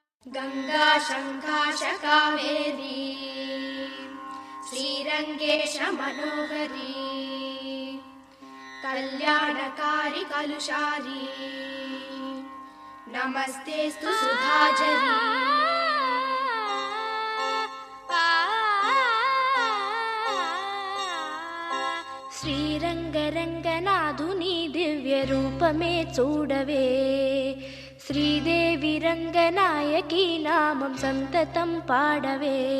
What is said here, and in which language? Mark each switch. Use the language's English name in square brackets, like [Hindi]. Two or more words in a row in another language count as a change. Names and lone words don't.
[Sanskrit] गंगा शंखाश कावेरी श्रीरंगेश मनोहरी कल्याणकारी कलुषारी नमस्तेस्तु सुधाजरी। [Telugu] శ్రీరంగరంగనాథుని దివ్య రూపమే చూడవే, శ్రీదేవి రంగనాయకి నామం సంతతం పాడవే.